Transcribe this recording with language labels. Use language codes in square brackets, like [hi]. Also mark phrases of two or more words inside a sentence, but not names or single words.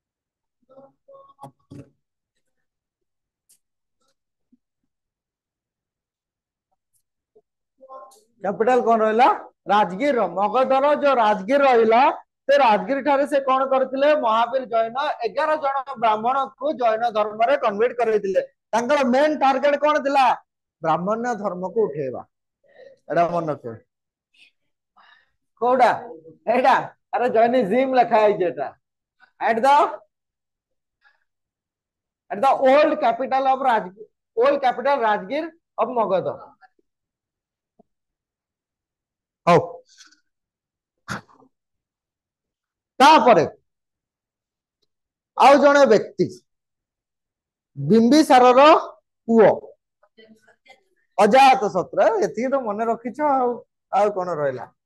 [or] କ୍ୟାପିଟାଲ କଣ ରହିଲା ରାଜଗୀର ମଗଧର ଯୋଉ ରାଜଗୀର ରହିଲା ସେ ରାଜଗୀର ଠାରେ ସେ କଣ କରିଥିଲେ ମହାବୀର ଜୈନ 11 ଜଣ ବ୍ରାହ୍ମଣକୁ ଜୈନ ଧର୍ମରେ କନଭର୍ଟ କରିଥିଲେ। ତାଙ୍କର [en] main target [or] କଣ ଥିଲା ବ୍ରାହ୍ମଣ୍ୟ ଧର୍ମକୁ ଉଠେଇବା। ଏଇଟା ମନେ ରଖିବ। କୋଉଟା ଏଇଟା ଆରେ ଜୈନିଜିମ୍ ଲେଖା ହେଇଛି ଏଟା [en] at the old capital of Rajgir, old capital Rajgir of Magadha। [or] ହଉ ତାପରେ ଆଉ ଜଣେ ବ୍ୟକ୍ତି ବିମ୍ବିସାରର ପୁଅ ଅଜାତ ଶତ୍ରୁ ଏତିକି ତ ମନେ ରଖିଛ ଆଉ କଣ ରହିଲା।